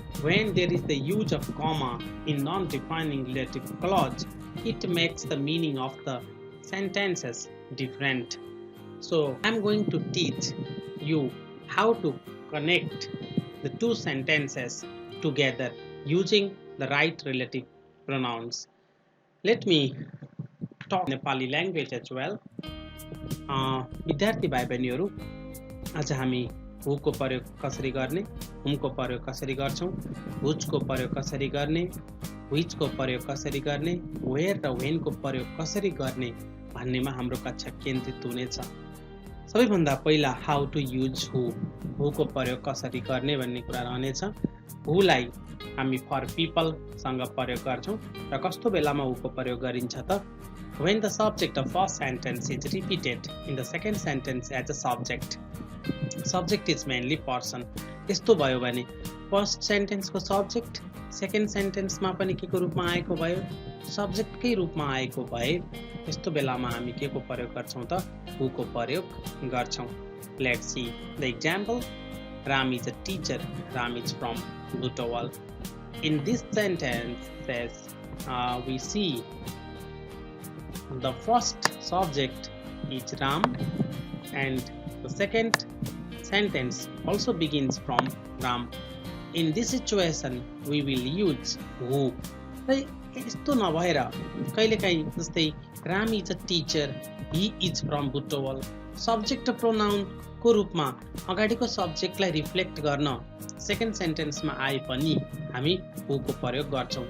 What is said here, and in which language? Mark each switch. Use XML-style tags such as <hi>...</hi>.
<en>When there is the use of comma in non-defining relative clause, it makes the meaning of the sentences different. So I'm going to teach you how to connect the two sentences together using the right relative pronouns. Let me talk Nepali language as well.</en> <ne>विद्यार्थी भाइ बहिनीहरू, आज हामी हुको प्रयोग कसरी गर्ने, हुमको प्रयोग कसरी गर्छौं, हुजको प्रयोग कसरी गर्ने, व्हिचको प्रयोग कसरी गर्ने, वेयर र व्हेनको प्रयोग कसरी गर्ने भन्नेमा हाम्रो कक्षा केन्द्रित हुनेछ। सबैभन्दा पहिला हाउ टु युज हुको प्रयोग कसरी गर्ने भन्ने कुरा रहनेछ। हुलाई हामी फर पीपल सँग प्रयोग गर्छौं र कस्तो बेलामा हुको प्रयोग गरिन्छ त</ne> <en>when the subject of first sentence is repeated in the second sentence as a subject. Subject is mainly person.</en> <ne>यस्तो भयो भने फर्स्ट सेन्टेन्सको सब्जेक्ट सेकेन्ड सेन्टेन्समा पनि के को रूपमा आएको भयो, सब्जेक्टकै रूपमा आएको भए यस्तो बेलामा हामी के को प्रयोग गर्छौं त हुको प्रयोग गर्छौं।</ne> <en>Let's see the example. Ram is a teacher. Ram is from Butowal. In this sentence we see the first subject is Ram and the second sentence also begins from Ram. In this situation we will use who.</en> <ne>यस्तो नभएर कहिलेकाहीँ जस्तै</ne> <en>Ram is a teacher, he is from Butowal,</en> <ne>subject pronoun को रूपमा अगाडिको सब्जेक्टलाई reflect गर्न second सेन्टेन्समा आए पनि हामी हु को प्रयोग गर्छौं।</ne>